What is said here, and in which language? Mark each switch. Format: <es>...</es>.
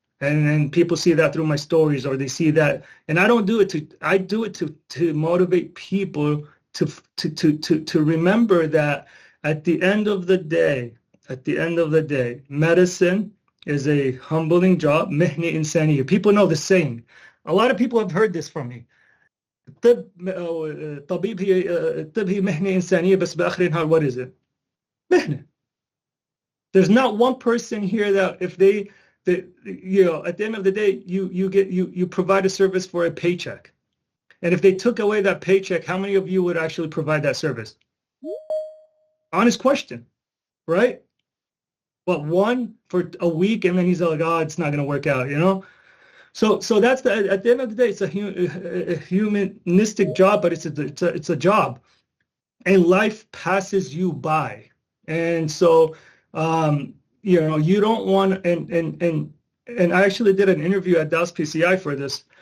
<en>And people see that through my stories, or they see that, and I don't do it I do it to motivate people to remember that at the end of the day, medicine is a humbling job.</en> <ar>Mihni insaniya.</ar> <en>People know the saying. A lot of people have heard this from me.</en> <ar>طبيب هي مهنة إنسانية بس بآخر النهار,</ar> <en>what is it?</en> <ar>مهنة.</ar> <en>There's not one person here that if they at the end of the day, you provide a service for a paycheck. And if they took away that paycheck, how many of you would actually provide that service? Honest question, right? But one for a week, and then he's like, oh, it's not going to work out, So that's at the end of the day, it's a humanistic job, but it's a job, and life passes you by, and so you don't want, and I actually did an interview at Dallas PCI for this.</en>